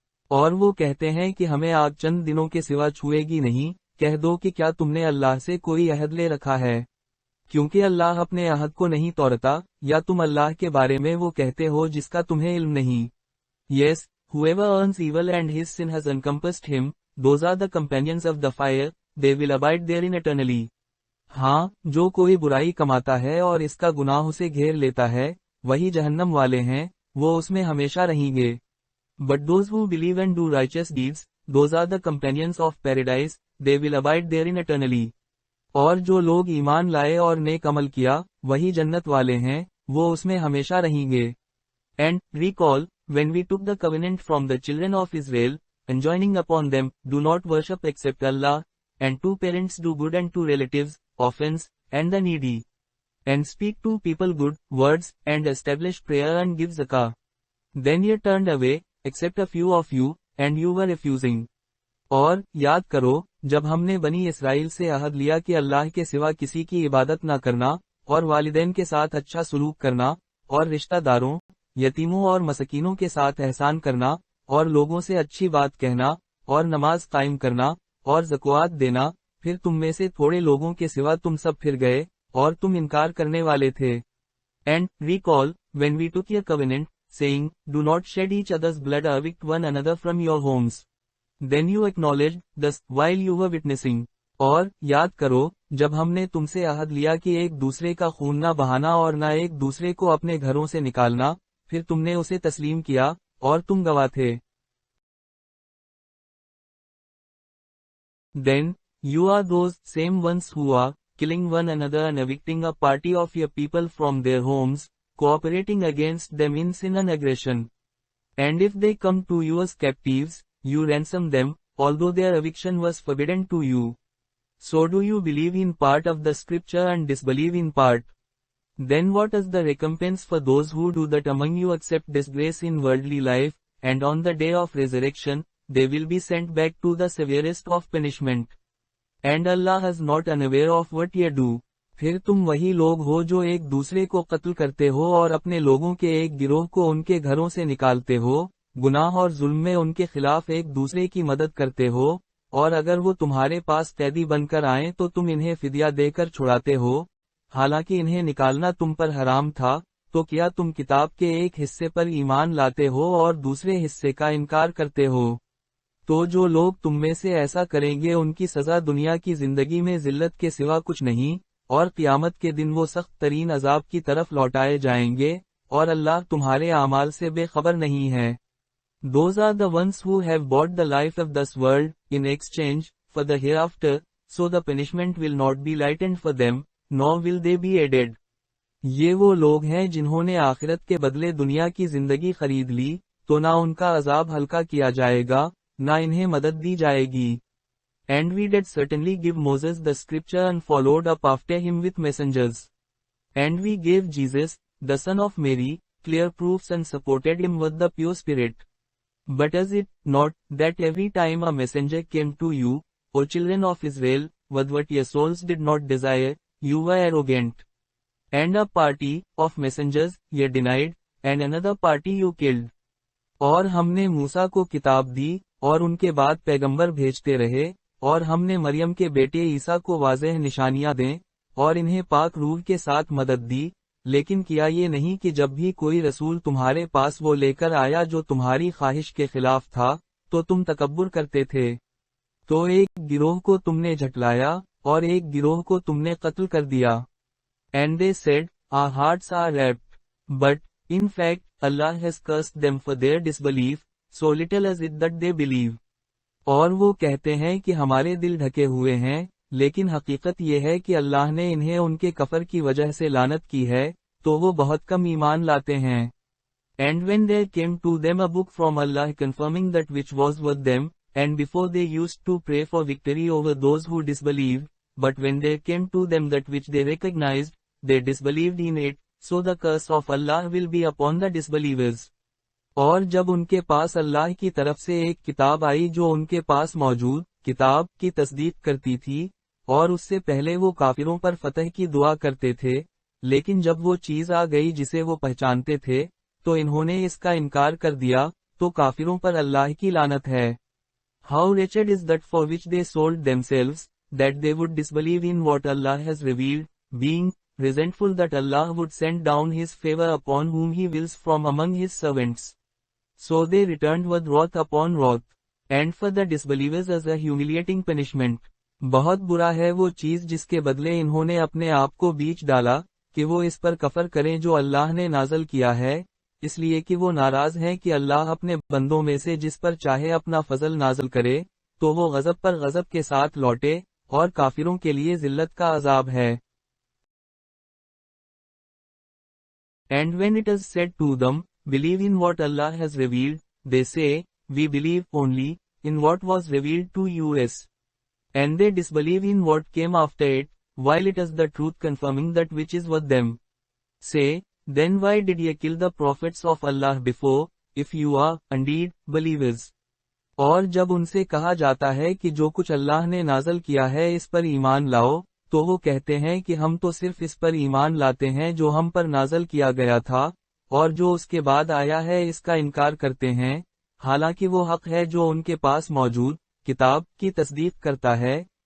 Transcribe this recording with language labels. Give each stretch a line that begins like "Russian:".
Hindi: और वो कहते हैं कि हमें आग चंद दिनों के सिवा छुएगी नहीं, कह दो कि क्या तुमने अल्लाह से कोई अहद ले रखा है? क्योंकि अल्लाह अपने अहद को नहीं तोड़ता, या तुम अल्लाह के बारे में वो कहते हो जिसका तुम्हें इल्म नहीं।
English: Yes, whoever earns evil and his sin has encompassed him, those are the companions of the fire, they will abide therein eternally.
Hindi: हाँ, जो कोई बुराई कमाता है और इसका गुनाह उसे घेर लेता है, वही जहन्नम वाले हैं, वो उसमें हमेशा रहेंगे।
English: But those who believe and do righteous deeds, those are the companions of paradise, they will abide therein eternally.
Hindi: और जो लोग ईमान लाए और नेक अमल किया, वही जन्नत वाले हैं, वो उसमें हमेशा रहेंगे।
English: And recall, when we took the covenant from the children of Israel, enjoining upon them, do not worship except Allah, and to parents do good and to relatives, orphans, and the needy. And speak to people good words, and establish prayer and give zakah. Then ye turned away, except a few of you, and you were refusing.
Hindi: और याद करो जब हमने बनी Israel से अहद लिया कि अल्लाह के सिवा किसी की इबादत न करना, और वालिदैन के साथ अच्छा सलूक करना, और रिश्तेदारों, यतीमों और मसकीनों के साथ एहसान करना, और लोगों से अच्छी बात कहना, और नमाज कायम करना, और ज़कात देना, फिर तुम में से थोड़े लोगों के सिवा तुम सब फिर गए, और तुम इनकार करने वाले थे।
English: And recall, when we took your covenant, saying, Do not shed each other's blood or evict one another from your homes. Then you acknowledged, thus, while you were witnessing.
Hindi: और याद करो जब हमने तुमसे अहद लिया कि एक दूसरे का खून न बहाना और न एक दूसरे को अपने घरों से निकालना, फिर तुमने उसे तस्लीम किया, और तुम गवाह थे।
English: Then, you are those same ones who are killing one another and evicting a party of your people from their homes, cooperating against them in sin and aggression. And if they come to you as captives, you ransom them, although their eviction was forbidden to you. So do you believe in part of the scripture and disbelieve in part? Then what is the recompense for those who do that among you accept disgrace in worldly life, and on the day of resurrection, they will be sent back to the severest of punishment. And Allah is not unaware of what ye do.
Hindi: फिर तुम वही लोग हो जो एक दूसरे को कत्ल करते हो और अपने लोगों के एक गिरोह को उनके घरों से निकालते हो, गुनाह और जुल्म में उनके खिलाफ एक दूसरे की मदद करते हो, और अगर वो तुम्हारे पास कैदी बनकर आएं तो तुम इन्हें फिदिया देकर छुड़ाते हो, हालांकि इन्हें निकालना तुम पर हराम था, तो क्या तुम किताब के एक हिस्से पर ईमान लाते हो और दूसरे हिस्से का इनकार करते हो? तो जो लोग तुम में से ऐसा करेंगे उनकी सजा दुनिया की जिंदगी में जिल्लत के सिवा कुछ नहीं, और क़यामत के दिन वो सख्त तरीन अजाब की तरफ लौटाए जाएंगे, और अल्लाह तुम्हारे आमाल से बेखबर नहीं है।
English: Those are the ones who have bought the life of this world, in exchange, for the hereafter, so the punishment will not be lightened for them, nor will they be added.
Hindi: ये वो लोग हैं जिन्होंने आखिरत के बदले दुनिया की जिंदगी खरीद ली, तो ना उनका अजाब हल्का किया जाएगा, ना इन्हें मदद दी जाएगी।
English: And we did certainly give Moses the scripture and followed up after him with messengers. And we gave Jesus, the son of Mary, clear proofs and supported him with the pure spirit. But is it not that every time a messenger came to you, O children of Israel, with what your souls did not desire, you were arrogant? And a party of messengers ye denied, and another party you killed.
Hindi: और हमने मूसा को किताब दी, और उनके बाद पैगंबर भेजते रहे, और हमने मरियम के बेटे ईसा को वाज़ेह निशानियां दें, और इन्हें पाक रूह के साथ मदद दी, लेकिन किया ये नहीं कि जब भी कोई रसूल तुम्हारे पास वो लेकर आया जो तुम्हारी ख्वाहिश के खिलाफ था, तो तुम तकब्बुर करते थे। तो एक गिरोह को तुमने झटलाया, और एक गिरोह को तुमने कत्ल कर दिया।
English: And they said, Our hearts are wrapped. But, in fact, Allah has cursed them for their disbelief, so little is it that they believe.
Hindi: और वो कहते हैं कि हमारे दिल ढके हुए हैं, लेकिन हकीकत ये है कि अल्लाह ने इन्हें उनके कफर की वजह से लानत की है, तो वो बहुत कम ईमान लाते हैं।
English: And when there came to them a book from Allah confirming that which was with them, and before they used to pray for victory over those who disbelieved, but when there came to them that which they recognized, they disbelieved in it, so the curse of Allah will be upon the disbelievers.
Hindi: और जब उनके पास अल्लाह की तरफ से एक किताब आई जो उनके पास मौजूद किताब की तस्दीक करती थी, और उससे पहले वो काफिरों पर फतह की दुआ करते थे, लेकिन जब वो चीज आ गई जिसे वो पहचानते थे, तो इन्होंने इसका इनकार कर दिया, तो काफिरों पर अल्लाह की लानत है।
English: How wretched is that for which they sold themselves, that they would disbelieve in what Allah has revealed, being resentful that Allah would send down His favor upon whom He wills from among His servants. So they returned with wrath upon wrath, and for the disbelievers as a humiliating punishment.
Hindi: बहुत बुरा है वो चीज जिसके बदले इन्होंने अपने आप को बीच डाला, कि वो इस पर कफर करें जो अल्लाह ने नाजल किया है, इसलिए कि वो नाराज हैं कि अल्लाह अपने बंदों में से जिस पर चाहे अपना फजल नाजल करे, तो वो गजब पर गजब के साथ लौटे, और काफिरों के लिए जिल्लत का अजाब है।
English: And when it is said to them, believe in what Allah has revealed, they say, we believe only in what was revealed to us. And they disbelieve in what came after it, while it is the truth confirming that which is with them. Say, then why did ye kill the prophets of Allah before, if you are, indeed, believers?
Hindi: और जब उनसे कहा जाता है कि जो कुछ अल्लाह ने नाज़ल किया है इस पर ईमान लाओ, तो वो कहते हैं कि हम तो सिर्फ इस पर ईमान लाते हैं जो हम पर नाज़ल किया गया था, और जो उसके बाद आया है इसका इनकार करते हैं, हालांकि वो हक है जो उनके पास मौजूद किताब की तस्दीक करता है।